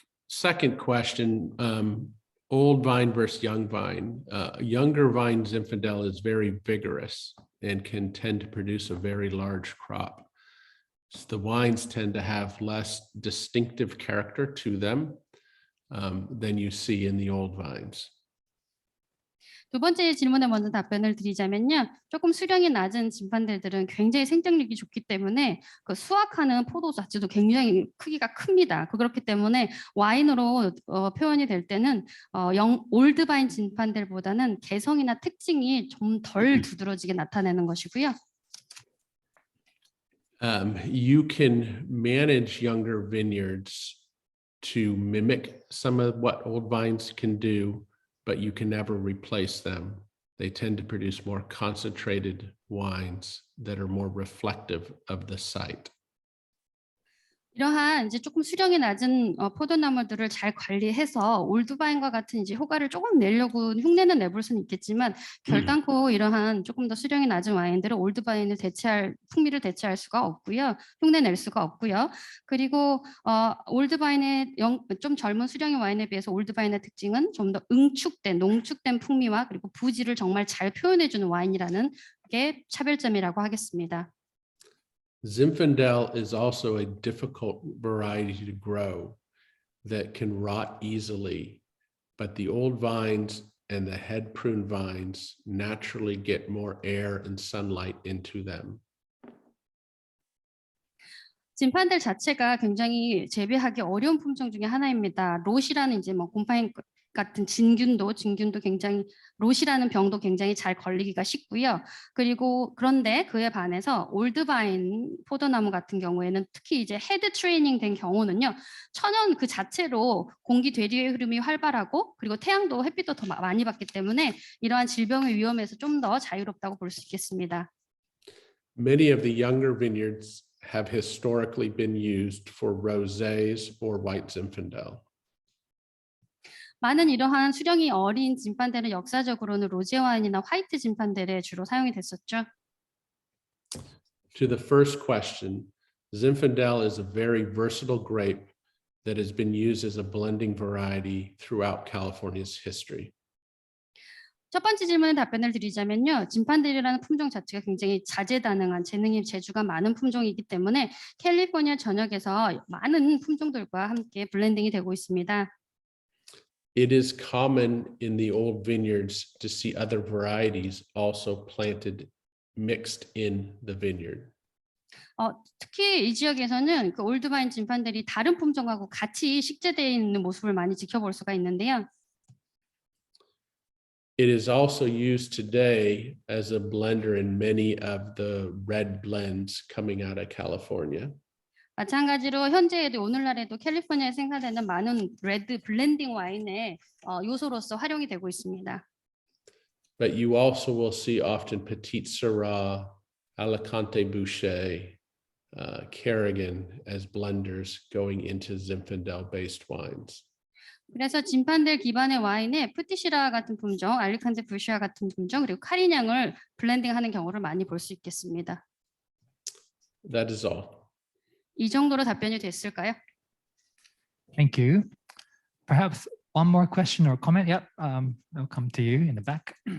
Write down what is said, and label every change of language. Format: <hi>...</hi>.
<en>Second question, old vine versus young vine. Younger vine Zinfandel is very vigorous and can tend to produce a very large crop. So the wines tend to have less distinctive character to them than you see in the old vines.</en> <ko>두 번째 질문에 먼저 답변을 드리자면요. 조금 수령이 낮은 진판들은 굉장히 생장력이 좋기 때문에 그 수확하는 포도 자체도 굉장히 크기가 큽니다. 그렇기 때문에 와인으로 표현이 될 때는 올드바인 진판들보다는 개성이나 특징이 좀 덜 두드러지게 나타내는 것이고요.</ko> <en>You can manage younger vineyards to mimic some of what old vines can do, but you can never replace them. They tend to produce more concentrated wines that are more reflective of the site.</en> <ko>이러한 이제 조금 수령이 낮은 포도나무들을 잘 관리해서 올드바인과 같은 이제 효과를 조금 내려고 흉내는 내볼 수는 있겠지만 결단코 이러한 조금 더 수령이 낮은 와인들은 올드바인을 풍미를 대체할 수가 없고요. 흉내 낼 수가 없고요. 그리고 올드바인의 좀 젊은 수령의 와인에 비해서 올드바인의 특징은 좀 더 농축된 풍미와 그리고 부지를 정말 잘 표현해주는 와인이라는 게 차별점이라고 하겠습니다.</ko> <en>Zinfandel is also a difficult variety to grow that can rot easily, but the old vines and the head prune vines naturally get more air and sunlight into them.</en> <ko>진판들 자체가 굉장히 재배하기 어려운 품종 중에 하나입니다. 롯이라는 이제 곰팡이 같은 진균도 굉장히 롯이라는 병도 굉장히 잘 걸리기가 쉽고요. 그리고 그런데 그에 반해서 올드바인 포도나무 같은 경우에는 특히 이제 헤드 트레이닝 된 경우는요. 천연 그 자체로 공기 대류의 흐름이 활발하고 그리고 태양도 햇빛도 더 많이 받기 때문에 이러한 질병의 위험에서 좀 더 자유롭다고 볼 수 있겠습니다.</ko> <en>Many of the younger vineyards have historically been used for rosés or white Zinfandel.</en> <ko>많은 이러한 수령이 어린 진판들은 역사적으로는 로제 와인이나 화이트 진판들에 주로 사용이 됐었죠.</ko> <en>To the first question, Zinfandel is a very versatile grape that has been used as a blending variety throughout California's history.</en> <ko>첫 번째 질문에 답변을 드리자면요. 진판들이라는 품종 자체가 굉장히 자재다능한 재주가 많은 품종이기 때문에 캘리포니아 전역에서 많은 품종들과 함께 블렌딩이 되고 있습니다.</ko> <en>It is common in the old vineyards to see other varieties also planted, mixed in the vineyard.</en> <ko>특히 이 지역에서는 그 올드바인 진판들이 다른 품종하고 같이 식재되어 있는 모습을 많이 지켜볼 수가 있는데요.</ko> <en>It is also used today as a blender in many of the red blends coming out of California.</en> <ko>마찬가지로 현재에도 오늘날에도 캘리포니아에 생산되는 많은 레드 블렌딩 와인의 요소로서 활용이 되고 있습니다.</ko> <en>But you also will see often Petite Syrah, Alicante Bouschet, Kerrigan as blenders going into Zinfandel-based wines.</en> <ko>그래서 진판들 기반의 와인에 푸티시라 같은 품종, 알리칸테 부시아 같은 품종, 그리고 카리냥을 블렌딩하는 경우를 많이 볼 수 있겠습니다.</ko> <en>That is all.</en> <ko>이 정도로 답변이 됐을까요?</ko> <en>Thank you. Perhaps one more question or comment. Yep, I'll come to you in the back.</en>